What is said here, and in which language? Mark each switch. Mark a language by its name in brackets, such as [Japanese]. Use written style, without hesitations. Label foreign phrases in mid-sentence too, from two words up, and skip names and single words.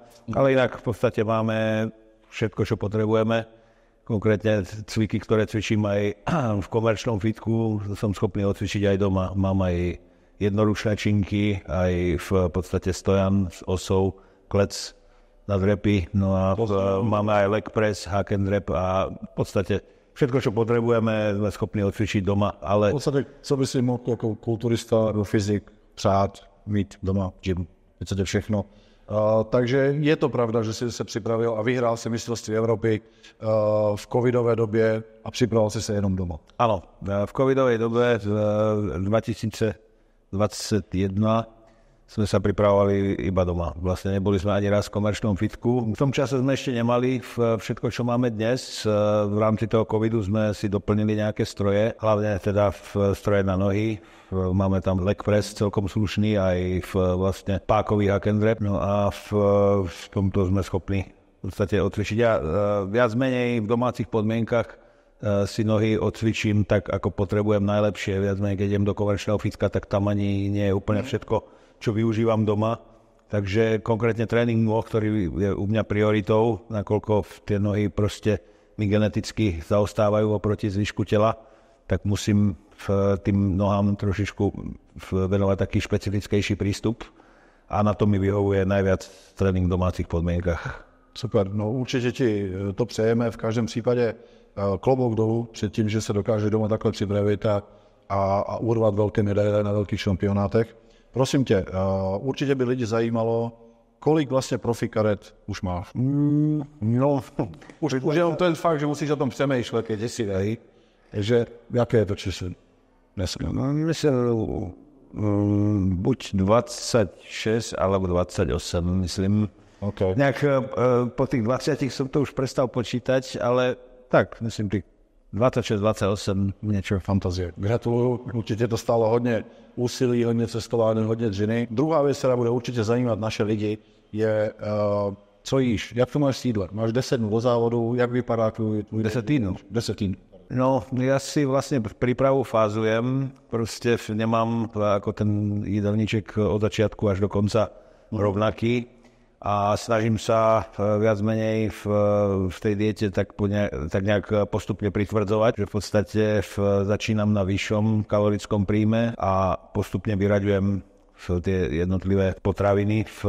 [Slovak] Ale inak v podstate máme všetko, čo potrebujeme. Konkrétne cviky, ktoré cvičím aj v komerčnom fitku, som schopný odcvičiť aj doma. Mám aj jednoručné činky, aj v podstate stojan s osou, klec na drepy, no a máme aj [English] leg press, hack and rep [Slovak] a v podstate všetko, čo potrebujeme, sme schopní odcvičiť doma, ale... [Czech] V podstatě, co by si mohl jako kulturista, fyzik, přát, mít doma, gym, v všechno. Takže je to pravda, že jsi se připravil a vyhrál si mistrovství Evropy v covidové době a připravil jsi se jenom doma. Ano, [Slovak] v covidovej dobe 2021 sme sa pripravovali iba doma. Vlastne neboli sme ani raz v komerčnom fitku. V tom čase sme ešte nemali všetko, čo máme dnes. V rámci toho covidu sme si doplnili nejaké stroje, hlavne teda stroje na nohy. Máme tam [English] leg press [Slovak] celkom slušný, aj vlastne pákový [English] hack and drop. [Slovak] No a v tomto sme schopní v podstate odcvičiť. Ja viac menej v domácich podmienkach si nohy odcvičím tak, ako potrebujem najlepšie. Viac menej, keď idem do komerčného fitka, tak tam ani nie je úplne všetko, čo využívam doma. Takže konkrétne tréning nôh, ktorý je u mňa prioritou, nakoľko tie nohy proste mi geneticky zaostávajú oproti zvyšku tela, tak musím tým nohám trošičku venovať taký špecifickejší prístup a na to mi vyhovuje najviac tréning v domácich podmienkach. [Czech] Super, no určitě ti to přejeme, v každém případě klobouk dolů před tím, že se dokáže doma takhle připravit a urvat velké medaile na velkých šampionátech. Prosím tě, určitě by lidi zajímalo, kolik vlastně profi karet už máš? No, už jenom ten fakt, že musíš o tom přemýšlet, keď si dají, že jaké je to číslo dneska? [Slovak] No, myslím, buď 26 alebo 28, myslím. Okay. Nejak po tých 20 som to už prestal počítať, ale tak, myslím, tých 26, 28, niečo. [Czech] Fantazie. Gratuluju, určitě to stálo hodně úsilí, hodně cestování, hodně dřiny. Druhá věc, která bude určitě zajímat naše lidi, je, co jíš, jak to máš s jídlem? Máš 10 dnů do závodu, jak vypadá tvůj 10 týdnů? 10 týdnů. [Slovak] No, ja si vlastne prípravu fázujem, proste nemám ako ten jídelníček od začiatku až do konca rovnaký a snažím sa viac menej v tej diete tak nejak postupne pritvrdzovať, že v podstate začínam na vyššom kalorickom príjme a postupne vyraďujem tie jednotlivé potraviny.